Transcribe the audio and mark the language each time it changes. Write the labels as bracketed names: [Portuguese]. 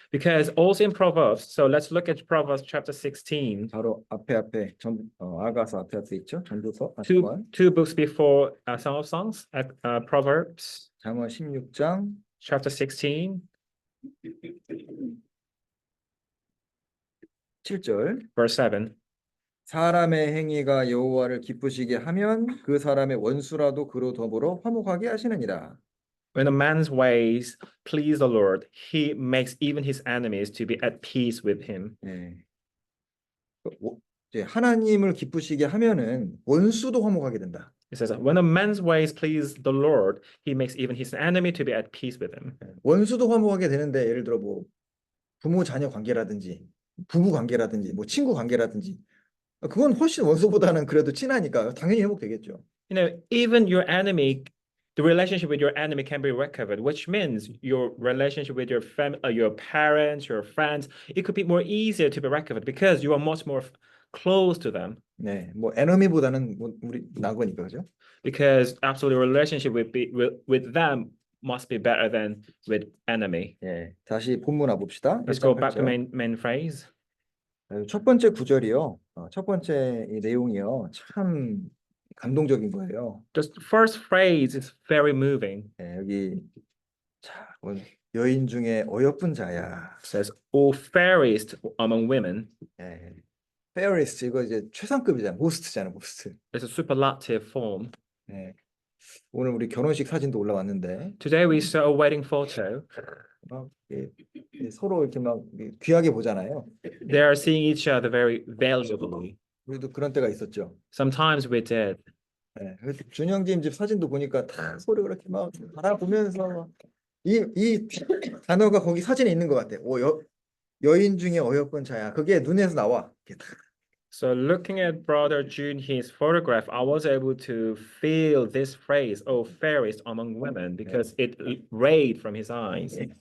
[English] Because also in Proverbs, so let's look at Proverbs chapter 16, [Korean] 바로 앞에 아가서 앞에 있죠. 전도서 [English] two, [Korean] 잠깐 [English] two books before Song of Songs, Proverbs [Korean] 잠언 16장 [English] chapter 16, [Korean] 7절 [English] verse 7. [Korean] 사람의 행위가 여호와를 기쁘시게 하면 그 사람의 원수라도 그로 더불어 화목하게 하시느니라. [English] When a man's ways please the Lord, he makes even his enemies to be at peace with him. [Korean] 네. 이제 하나님을 기쁘시게 하면은 원수도 화목하게 된다. [English] It says, when a man's ways please the Lord, he makes even his enemy to be at peace with him. [Korean] 원수도 화목하게 되는데 예를 들어 뭐 부모 자녀 관계라든지 부부 관계라든지 뭐 친구 관계라든지 그건 훨씬 원수보다는 그래도 친하니까 당연히 회복되겠죠. [English] You know, even your enemy, the relationship with your enemy can be recovered, which means your relationship with your parents, your friends, it could be more easier to be recovered because you are much more close to them. [Korean] 네, 뭐 에너미보다는 뭐 우리 나은 거니까 그죠? [English] Because absolutely, relationship with them must be better than with enemy. [Korean] 예, 다시 본문 와봅시다. [English] Let's go [Korean] 1장 [English] back to [Korean] 8절. [English] main phrase. [Korean] 첫 번째 구절이요. 첫 번째 이 내용이요. 참 감동적인 거예요. [English] The first phrase is very moving. [Korean] 예, 여기 자, 여인 중에 어여쁜 자야. [English] It says, "O fairest among women." [Korean] 예, fairest 이거 이제 최상급이잖아. 모스트잖아, 모스트. [English] It's a superlative form. [Korean] 예, 오늘 우리 결혼식 사진도 올라왔는데 [English] Today we saw a wedding photo. [Korean] 막 서로 이렇게 막 귀하게 보잖아요. [English] They are seeing each other very valuably. [Korean] 우리도 그런 때가 있었죠. [English] Sometimes we did. [Korean] 예, 그래서 준영님 집 사진도 보니까 다 서로 그렇게 막 바라보면서 이 단어가 거기 사진에 있는 것 같아. 여인 중에 어여쁜 자야. 그게 눈에서 나와. 이렇게 다. [English] So looking at Brother Jun, his photograph, I was able to feel this phrase, "Oh, fairest among women," because it rayed from his eyes.